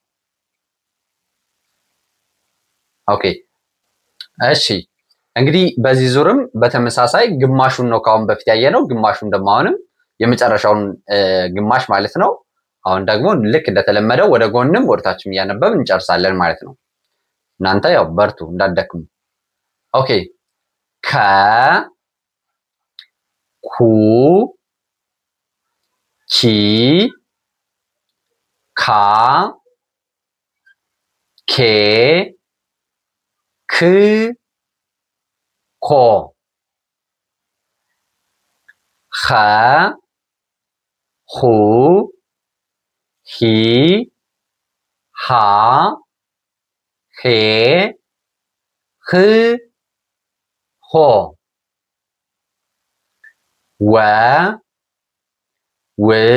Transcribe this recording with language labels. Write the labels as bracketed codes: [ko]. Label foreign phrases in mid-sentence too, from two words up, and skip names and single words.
[am] ኦኬ እሺ እንግዲህ በዚህ ዙርም በተመሳሳይ ግማሹን ነው ካሁን በፊት ያየነው፣ ግማሹን ደግሞ አሁንም የመጨረሻውን ግማሽ ማለት ነው አሁን ደግሞ ልክ እንደተለመደው ወደ ጎንም ወደታችም እያነበብን እንጨርሳለን ማለት ነው። እናንተ ያው በርቱ እንዳትደክሙ። ኦኬ ከ ኩ ኪ ካ ኬ ክ ኮ ኸ ሁ ሂ ሃ ሄ ህ ሆ ወ ው